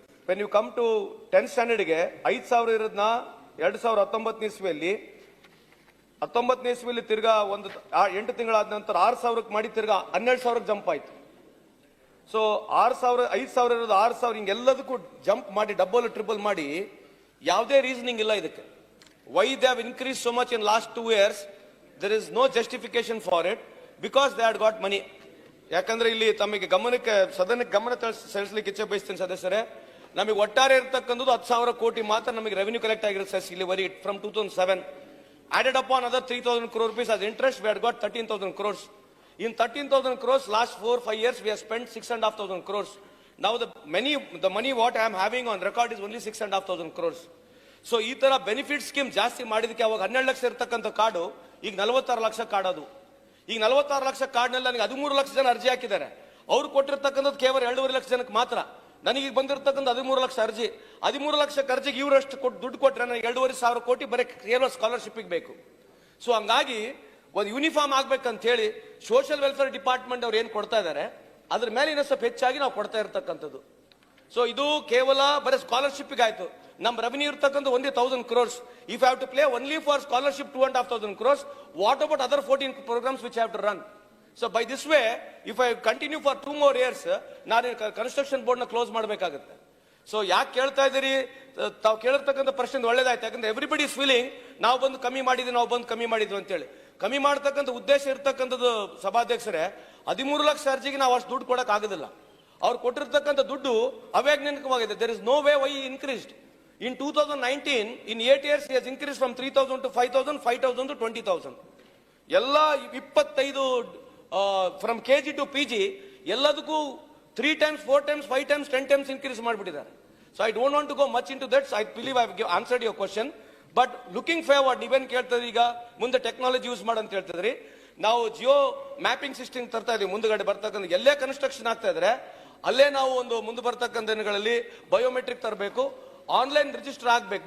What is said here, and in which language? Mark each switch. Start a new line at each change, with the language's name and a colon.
English: when you come to 10th
Kannada: ಸ್ಟ್ಯಾಂಡರ್ಡ್ಗೆ 5,000 ಇರೋದನ್ನ 2019 ಇಸ್ವಿಯಲ್ಲಿ 19ನೇ ಇಸ್ವಿಯಲ್ಲಿ ತಿರ್ಗಾ 8 ತಿಂಗಳಾದ ನಂತರ 6,000 ಮಾಡಿ ತಿರ್ಗಾ 12,000 ಜಂಪ್ ಆಯ್ತು. ಸೊ 6,000 5,000 ಇರೋದು 6,000 ಹಿಂಗೆಲ್ಲದಕ್ಕೂ ಜಂಪ್ ಮಾಡಿ ಡಬಲ್ ಟ್ರಿಬಲ್ ಮಾಡಿ ಯಾವುದೇ ರೀಸನಿಂಗ್ ಇಲ್ಲ ಇದಕ್ಕೆ.
English: Why they have increase so much in last 2 years, there is no justification for it because they had got money.
Kannada: ಯಾಕಂದ್ರೆ ಇಲ್ಲಿ ತಮಗೆ ಸದನಕ್ಕೆ ಗಮನ ಸೆಳೆಸಲಿಕ್ಕೆ ಇಚ್ಛೆ ಬಯಸ್ತೀನಿ ಸದಸ್ಯರೇ, ನಮಗೆ ಒಟ್ಟಾರೆ ಇರತಕ್ಕಂಥದ್ದು 10,000 ಕೋಟಿ ಮಾತ್ರ ನಮಗೆ ರೆವೆನ್ಯೂ ಕಲೆಕ್ಟ್ ಆಗಿರುತ್ತೆ ಇಲ್ಲಿವರೆಗೆ
English: From 2007. Added upon other 3,000 crore rupees as interest, we had got 13,000 crores. In 13,000 crores, last 4-5 years, we have spent 6,500 crores. Now the money what I am having on record is only 6,500 crores.
Kannada: So ಈ ತರ benefit scheme ಜಾಸ್ತಿ ಮಾಡಿದಕ್ಕೆ ಅವಾಗ 12 ಲಕ್ಷ ಇರತಕ್ಕಂಥ card ಈಗ 46 lakh card ಅದು. ಈಗ 46 ಲಕ್ಷ ಕಾರ್ಡ್ನಲ್ಲಿ ನನಗೆ 13 ಲಕ್ಷ ಜನ ಅರ್ಜಿ ಹಾಕಿದ್ದಾರೆ. ಅವ್ರು ಕೊಟ್ಟಿರ್ತಕ್ಕಂಥದ್ದು ಕೇವಲ 2.5 ಲಕ್ಷ ಜನಕ್ಕೆ ಮಾತ್ರ. ನನಗೆ ಬಂದಿರತಕ್ಕಂಥ 13 ಲಕ್ಷ ಅರ್ಜಿ, 13 ಲಕ್ಷ ಅರ್ಜಿಗೆ ಇವರಷ್ಟು ದುಡ್ಡು ಕೊಟ್ಟರೆ ನನಗೆ 2,500 ಕೋಟಿ ಬರೀ ಕೇವಲ ಸ್ಕಾಲರ್ಶಿಪ್ಗೆ ಬೇಕು. ಸೊ ಹಂಗಾಗಿ ಒಂದು ಯೂನಿಫಾರ್ಮ್ ಆಗ್ಬೇಕಂತ ಹೇಳಿ ಸೋಷಿಯಲ್ ವೆಲ್ಫೇರ್ ಡಿಪಾರ್ಟ್ಮೆಂಟ್ ಅವ್ರು ಏನ್ ಕೊಡ್ತಾ ಇದ್ದಾರೆ ಅದ್ರ ಮೇಲೆ ಇನ್ನೂ ಸ್ವಲ್ಪ ಹೆಚ್ಚಾಗಿ ನಾವು ಕೊಡ್ತಾ ಇರ್ತಕ್ಕಂಥದ್ದು. ಸೊ ಇದು ಕೇವಲ ಬರೀ ಸ್ಕಾಲರ್ಶಿಪ್ಗೆ ಆಯ್ತು. ನಮ್ಮ ರೆವೆನ್ಯೂ ಇರ್ತಕ್ಕಂಥ
English: only 1,000 crores. If I have to play only for scholarship 2,500 crores, what about other 14 programs which I have to run? So by this way, if I continue for 2 more years,
Kannada: ನಾನು construction board ನ close ಮಾಡಬೇಕಾಗುತ್ತೆ. So ಯಾಕೆ ಕೇಳ್ತಾ ಇದ್ದೀರಿ, ತಾವು ಕೇಳಿರ್ತಕ್ಕಂಥ ಪ್ರಶ್ನೆ ಒಳ್ಳೇದಾಯ್ತು. ಯಾಕಂದ್ರೆ
English: everybody is feeling
Kannada: ನಾವು ಬಂದು ಕಮ್ಮಿ ಮಾಡಿದ್ವಿ ಅಂತೇಳಿ. ಕಮ್ಮಿ ಮಾಡತಕ್ಕಂಥ ಉದ್ದೇಶ ಇರ್ತಕ್ಕಂಥದ್ದು ಸಭಾಧ್ಯಕ್ಷರೇ, 13 ಲಕ್ಷ ಅರ್ಜಿಗೆ ನಾವು ಅಷ್ಟು ದುಡ್ಡು ಕೊಡಕ್ ಆಗೋದಿಲ್ಲ. ಅವ್ರು ಕೊಟ್ಟಿರ್ತಕ್ಕಂಥ ದುಡ್ಡು ಅವೈಜ್ಞಾನಿಕವಾಗಿದೆ.
English: There is no way why increased. In 2019, in 8 years, he has increased from 3,000 to 5,000, 5,000 to 20,000.
Kannada: ಎಲ್ಲ 25
English: from KG to PG
Kannada: ಎಲ್ಲದಕ್ಕೂ
English: 3 times, 4 times, 5 times, 10 times
Kannada: increase ಮಾಡಿಬಿಟ್ಟಿದ್ದಾರೆ.
English: So I don't want to go much into that. I believe I have answered your question. But looking forward,
Kannada: ನೀವೇನ್ ಕೇಳ್ತದ್ರಿ, ಈಗ ಮುಂದೆ technology use ಮಾಡಂತ ಹೇಳ್ತಿದ್ರಿ. ನಾವು Jio mapping system ತರ್ತಾ ಇದೀವಿ. ಮುಂದಗಡೆ ಬರ್ತಕ್ಕಂಥ ಎಲ್ಲೇ ಕನ್ಸ್ಟ್ರಕ್ಷನ್ ಆಗ್ತಾ ಇದ್ರೆ ಅಲ್ಲೇ ನಾವು ಒಂದು ಮುಂದೆ ಬರ್ತಕ್ಕಂಥ ದಿನಗಳಲ್ಲಿ ಬಯೋಮೆಟ್ರಿಕ್ ತರಬೇಕು, ಆನ್ಲೈನ್ ರಿಜಿಸ್ಟರ್ ಆಗಬೇಕು.